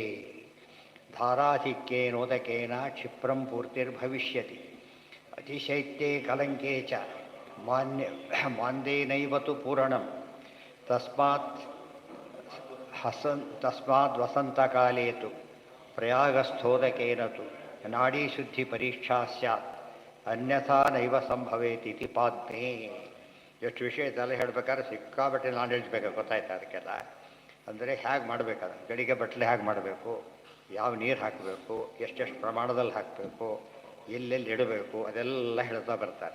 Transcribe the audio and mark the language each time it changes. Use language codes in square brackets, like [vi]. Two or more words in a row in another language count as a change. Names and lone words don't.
[sa] ಧಾರಾಧಿಕ್ಯೇನೋದಕೇನ ಕ್ಷಿಪ್ರಂ ಪೂರ್ತಿರ್ಭವಿಷ್ಯತಿ ಅತಿಶೈತ್ಯೇ ಕಲಂಕೇ ಚ ಮಾಂದೇನೈವ ತು ಪೂರಣಂ ತಸ್ಮಾದ್ ವಸಂತಕಾಲೇ ತು ಪ್ರಯಾಗಸ್ಥೋದಕೇನ ತು ನಾಡೀಶುದ್ಧಿ ಪರೀಕ್ಷಾ ಸ್ಯಾತ್ ಅನ್ಯಥಾ ನೈವ ಸಂಭವೇತಿ ಪಾದ್ಮೇ. [kn] ಎಷ್ಟು ವಿಷಯ ಇದೆಲ್ಲ ಹೇಳಬೇಕಾದ್ರೆ ಸಿಕ್ಕಾಬಟ್ಟೆ ನಾಲೆಡ್ಜ್ ಬೇಕು, ಗೊತ್ತಾಯ್ತು ಅದಕ್ಕೆಲ್ಲ. ಅಂದರೆ ಹೇಗೆ ಮಾಡಬೇಕಾದ್ರೆ ಗಡಿಗೆ ಬಟ್ಟಲೆ ಹೇಗೆ ಮಾಡಬೇಕು, ಯಾವ ನೀರು ಹಾಕಬೇಕು, ಎಷ್ಟೆಷ್ಟು ಪ್ರಮಾಣದಲ್ಲಿ ಹಾಕಬೇಕು, ಎಲ್ಲೆಲ್ಲಿ ಇಡಬೇಕು, ಅದೆಲ್ಲ ಹೇಳ್ತಾ ಬರ್ತಾರೆ.